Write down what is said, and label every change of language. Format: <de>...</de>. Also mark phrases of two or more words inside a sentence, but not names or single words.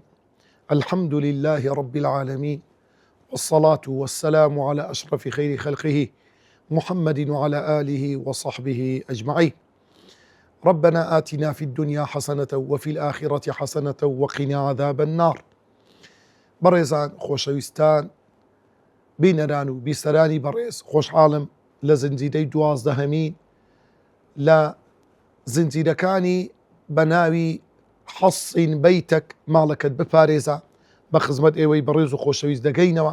<ar>الحمد لله رب العالمين، والصلاة والسلام على أشرف خير خلقه محمد وعلى آله وصحبه أجمعين. ربنا آتنا في الدنيا حسنة وفي الآخرة حسنة وقنا عذاب النار.</ar> <ckb>بەڕێزان خۆشەویستان بینەران و بیسەرانی بەڕێز، خۆشحاڵم لە زنجیرەی 12هەمین لە زنجیرەکانی بە ناوی حەصین بەیتەک ماڵەکەت بپارێزە بە خزمەت ئێوەی بەڕێز و خۆشەویست دەگەینەوە.</ckb>